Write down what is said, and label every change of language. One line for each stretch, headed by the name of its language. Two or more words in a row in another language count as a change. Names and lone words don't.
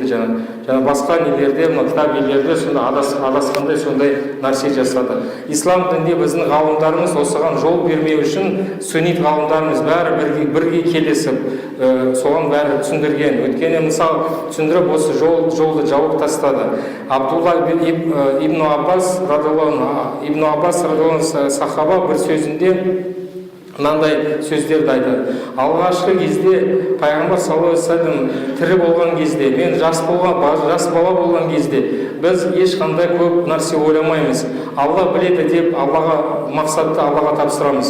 Kazakh: Жаңа басқа нелерде, кітап елдерде сонда адасқандай сондай нәрсе жасады. Ислам дінінде біздің ғалымдарымыз осыған жол бермеу үшін сүннит ғалымдарымыз бәрі бірге келісіп, соған бәрі түсіндірген. Өйткені мысал түсіндіріп осы жолды жауып тастады. Абдулла ибн Аббас радиаллаху сахаба бір сөзінде мынандай сөздерді айтады. Алғашқы кезде пайғамбар
Arabic: صلى الله عليه وسلم
Kazakh: тірі болған кезде, мен жас бала болған кезде біз ешқандай көп нәрсе ойламаймыз. Алла біледі деп Аллаға мақсатты Аллаға тапсырамыз.